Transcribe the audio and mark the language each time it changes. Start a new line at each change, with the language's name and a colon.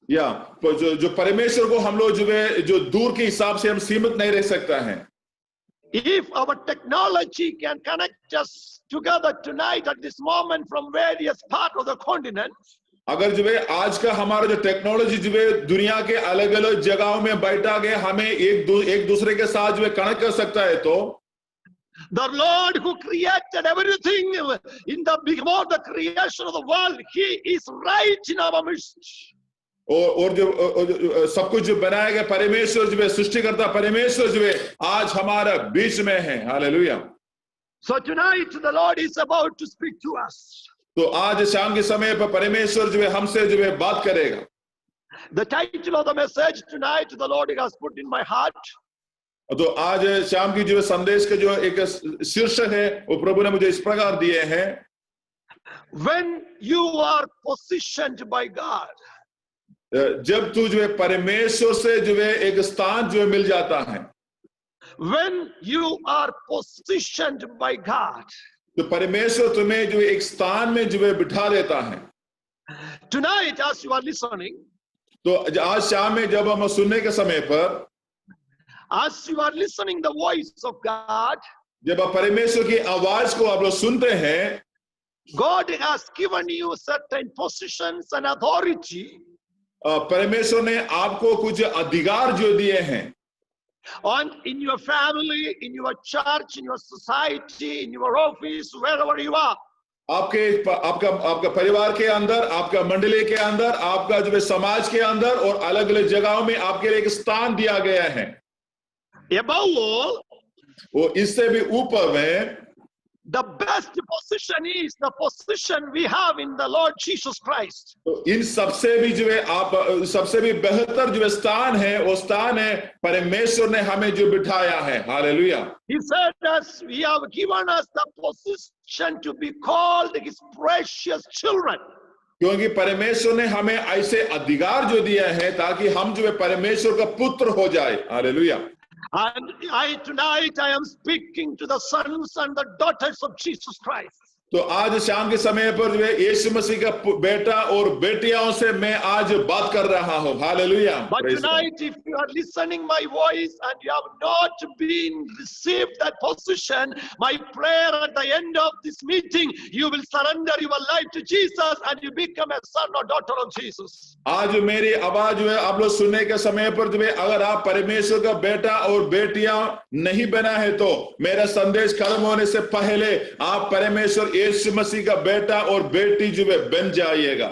Hindi: या जो परमेश्वर को हम लोग जो है जो दूर के हिसाब से हम सीमित नहीं रह सकता है।
English: If our technology can connect us together tonight at this moment from various parts of the continent,
Hindi: अगर जो है आज का हमारा जो टेक्नोलॉजी जो है दुनिया के अलग अलग जगहों में बैठा के हमें एक दूसरे के साथ जो है कनेक्ट कर सकता है, तो
English: the Lord who created everything before the creation of the world, He is right in our midst.
Hindi: और जो सब कुछ जो बनाया गया परमेश्वर जो है सृष्टिकर्ता परमेश्वर जो है आज हमारा बीच में है। Hallelujah.
English: So tonight the Lord is about to speak to us.
Hindi: तो आज शाम के समय पर परमेश्वर जो है हमसे जो है बात करेगा।
English: The title of the message tonight the Lord has put in my heart.
Hindi: तो आज शाम की जो संदेश का जो एक शीर्षक है वो प्रभु ने मुझे इस प्रकार दिए हैं,
English: When you are positioned by God.
Hindi: जब तू जो है परमेश्वर से जो है एक स्थान जो है मिल जाता है।
English: When you are positioned by God.
Hindi: तो परमेश्वर तुम्हें जो एक स्थान में जो है बिठा देता है।
English: Tonight as you are listening,
Hindi: तो आज शाम में जब हम सुनने के समय पर,
English: as you are listening the voice of God,
Hindi: जब आप परमेश्वर की आवाज को आप लोग सुनते हैं,
English: God has given you certain positions and authority.
Hindi: परमेश्वर ने आपको कुछ अधिकार जो दिए हैं,
English: on in your family, in your church, in your society, in your office, wherever you are.
Hindi: आपका परिवार के अंदर, आपका मंडली के अंदर, आपका जो है समाज के अंदर और अलग अलग जगहों में आपके लिए एक स्थान दिया गया है।
English: Above all,
Hindi: वो इससे भी ऊपर में
English: the best position is the position we have in the Lord Jesus Christ.
Hindi: तो इन सबसे भी जो है आप सबसे भी बेहतर जो स्थान है वो स्थान है परमेश्वर ने हमें जो बिठाया है। Hallelujah.
English: He said us, he have given us the position to be called his precious children.
Hindi: क्योंकि परमेश्वर ने हमें ऐसे अधिकार जो दिया है ताकि हम जो है परमेश्वर का पुत्र हो जाए। Hallelujah.
English: And tonight I am speaking to the sons and the daughters of Jesus Christ.
Hindi: तो आज शाम के समय पर जो है यीशु मसीह का बेटा और बेटियों से मैं आज बात कर रहा हूँ। Hallelujah.
English: But tonight, if you are listening my voice and you have not been received that position, my prayer at the end of this meeting, you will surrender your life to Jesus and you become a son or daughter of Jesus.
Hindi: आज मेरी आवाज जो है आप लोग सुनने के समय पर जो है अगर आप परमेश्वर का बेटा और बेटियां नहीं बना है तो मेरा संदेश खत्म होने से पहले आप परमेश्वर यीशु मसीह का बेटा और बेटी जो है बन जाइएगा।